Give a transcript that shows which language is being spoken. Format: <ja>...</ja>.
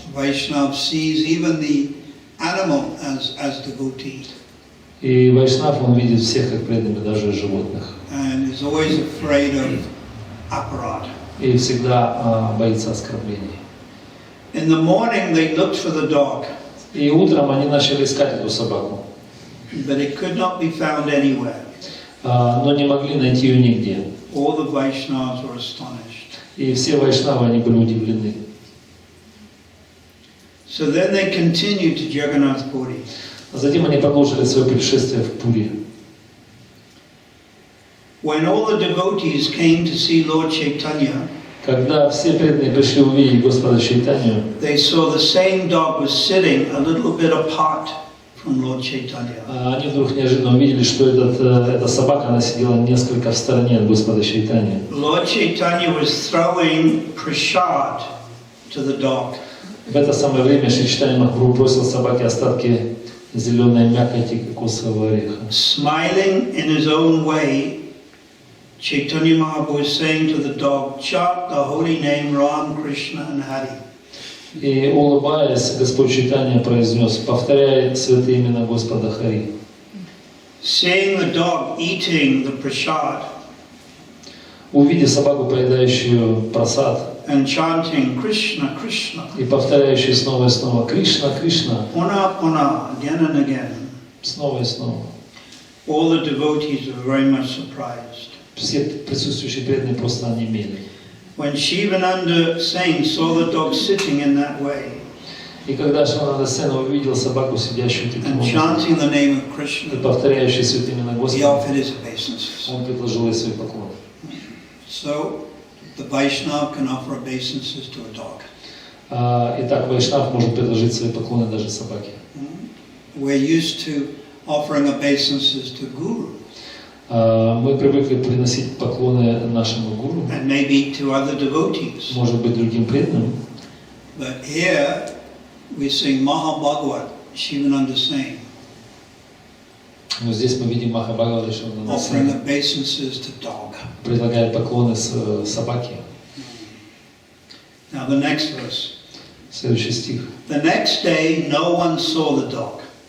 <en>Vaishnava sees even the animal as devotee.</en> <ru>И вайшнав, он видит всех как преданными, даже животных.</ru> <en>And is always afraid of aparad.</en> <ru>И всегда боится оскорблений.</ru> <en>In the morning, they looked for the dog,</en> <ru>И утром они начали искать эту собаку,</ru> <en>but it could not be found anywhere.</en> <ru>но не могли найти ее нигде.</ru> <en>All the Vaishnavas were astonished.</en> <ru>И все вайшнавы, они были удивлены.</ru> <en>So then they continued to Jagannath Puri.</en> <ru>А затем они продолжили свое путешествие в Пури.</ru> <en>When all the devotees came to see Lord Chaitanya,</en> <ru>Когда все преданные пришли увидеть Господа Чайтанью,</ru> <en>they saw the same dog was sitting a little bit apart from Lord Chaitanya.</en> <ru>они вдруг неожиданно увидели, что эта собака, она сидела несколько в стороне от Господа Чайтаньи.</ru> <en>Lord Chaitanya was throwing prasad to the dog.</en> <ru>В это самое время Шри Чайтанья Махапрабху бросил собаке остатки зеленой мякоти кокосового ореха.</ru> <en>Smiling in his own way, Chaitanya Mahaprabhu was saying to the dog, chant the holy name Ram, Krishna and Hari.</en> <ru>И улыбаясь, Господь Чайтанья произнес: повторяй святые имена Господа Хари.</ru> <en>Seeing the dog eating the prasad</en> <ru>Увидев собаку, поедающую прасад,</ru> <en>and chanting Krishna, Krishna,</en> <ru>и повторяющую снова и снова Кришна, Кришна,</ru> <en>puna, puna, again and again,</en> <ru>снова и снова,</ru> <en>all the devotees were very much surprised.</en> <ru>все присутствующие преданные просто онемели.</ru> <en>When Shivananda Sen saw the dog sitting in that way</en> <ru>И когда Шивананда Сен увидел собаку, сидящую таким</ru> <en>and</en> <ru>образом,</ru> <en>chanting the name of</en> <ru>и</ru> <en>Krishna,</en> <ru>повторяющую святые имена</ru> <en>he</en> <ru>Господа,</ru> <en>offered his obeisances.</en> <ru>он предложил ей свой поклон.</ru> <en>So the Vaishnava can offer obeisances to a dog.</en> <ru>Итак, вайшнав может предложить свои поклоны даже собаке.</ru> <en>We're used to offering obeisances to Guru</en> <ru>Мы привыкли приносить поклоны нашему гуру,</ru> <en>and maybe to other devotees.</en> <ru>может быть, другим преданным.</ru> <en>But here we sing Mahabhagavat, Shivananda Sen,</en> <ru>Но здесь мы видим Махабхагавата Шивананда</ru> <en>offering</en> <ru>Сена</ru> <en>obeisances to dog.</en> <ru>предлагает поклоны собаке.</ru> <en>Now the next verse.</en> <ru>Следующий стих.</ru> <en>The next day no one saw the dog,</en>